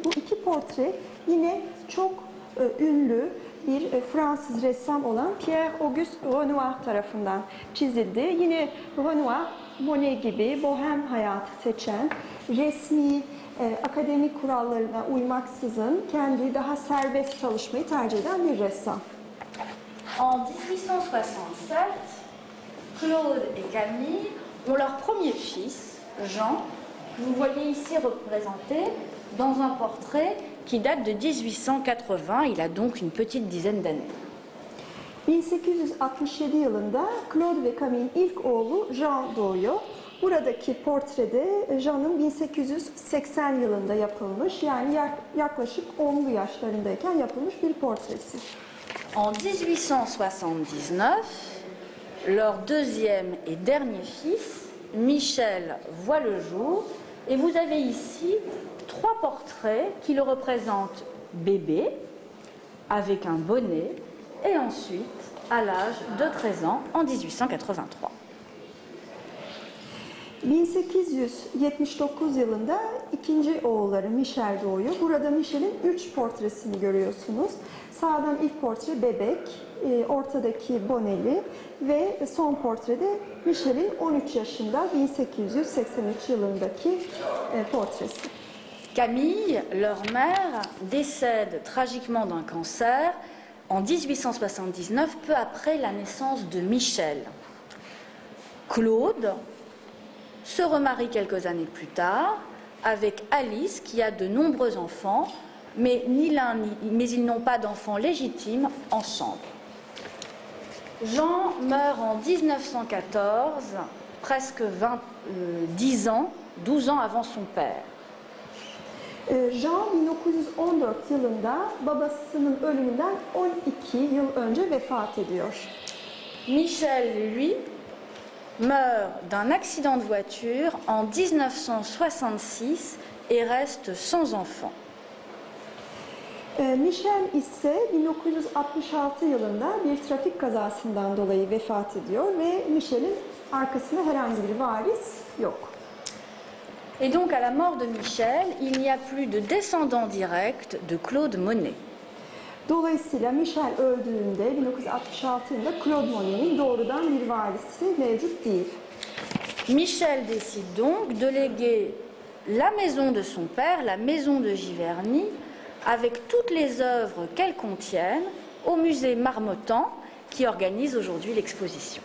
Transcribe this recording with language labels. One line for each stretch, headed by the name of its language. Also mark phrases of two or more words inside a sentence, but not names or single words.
Turkish: Bu iki portre yine çok ünlü bir Fransız ressam olan Pierre-Auguste Renoir tarafından çizildi. Yine Renoir, Monet gibi bohem hayatı seçen, resmi, akademik kurallarına uymaksızın kendi daha serbest çalışmayı tercih eden bir ressam.
French: En 1867, Claude et Camille ont leur premier fils, Jean, que vous voyez ici représenté dans un portrait qui date de 1880, il a donc une petite dizaine d'années.
Turkish: 1867 yılında Claude ve Camille'in ilk oğlu Jean doğuyor. Buradaki portrede Jean'ın 1880 yılında yapılmış, yani yaklaşık 10'lu yaşlarındayken yapılmış bir portresi.
French: En 1879, leur deuxième et dernier fils, Michel, voit le jour, et vous avez ici 3 portraits qui le représentent bébé, avec un bonnet, et ensuite à l'âge de 13 ans en 1883.
Turkish: 1879 yılında ikinci oğulları Michel doğuyor. Burada Michel'in 3 portresini görüyorsunuz. Sağdan ilk portre bebek, ortadaki boneli ve son portrede Michel'in 13 yaşında 1883 yılındaki portresi.
French: Camille, leur mère, décède tragiquement d'un cancer en 1879, peu après la naissance de Michel. Claude se remarie quelques années plus tard avec Alice, qui a de nombreux enfants, mais ils n'ont pas d'enfants légitimes ensemble. Jean meurt en 1914, presque 12 ans avant son père.
Turkish: Jean 1914 yılında babasının ölümünden 12 yıl önce vefat ediyor.
French: Michel, lui, meurt d'un accident de voiture en 1966 et reste sans enfant.
Turkish: Michel ise 1966 yılında bir trafik kazasından dolayı vefat ediyor ve Michel'in arkasında herhangi bir varis yok.
French: Et donc à la mort de Michel, il n'y a plus de descendants directs de Claude Monet.
Turkish: Dolayısıyla Michel öldüğünde 1966 yılında Claude Monet'in doğrudan bir varisi mevcut değil.
French: Michel décide donc de léguer la maison de son père, la maison de Giverny, avec toutes les œuvres qu'elle contienne, au musée Marmottan, qui organise aujourd'hui l'exposition.